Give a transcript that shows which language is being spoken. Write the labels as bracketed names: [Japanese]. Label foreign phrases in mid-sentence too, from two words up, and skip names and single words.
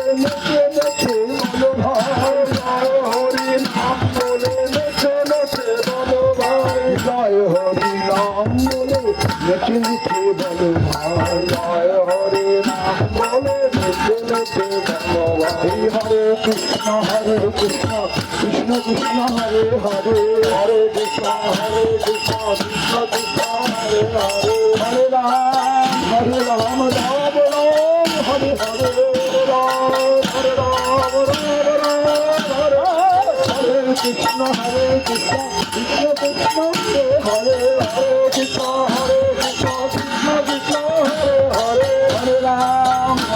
[Bangla] নেচে নেচে বলো ভাই জয় হরি নাম বলে নেচে নেচে বলো ভাই জয় হরি নাম বলে নেচে নেচে বলো ভাই জয় হরি নাম বলে নেচে নেচে বলো ভাই [Sanskrit] হরে কৃষ্ণ কৃষ্ণ কৃষ্ণ হরে হরে হরে কৃষ্ণ কৃষ্ণ কৃষ্ণ হরে হরে হরে রাম রাম রাম হরে হরে রাম হরে রাম রাম রাম হরে হরে কৃষ্ণ কৃষ্ণ কৃষ্ণ হরে হরে কৃষ্ণ কৃষ্ণ কৃষ্ণ হরে হরে হরে রাম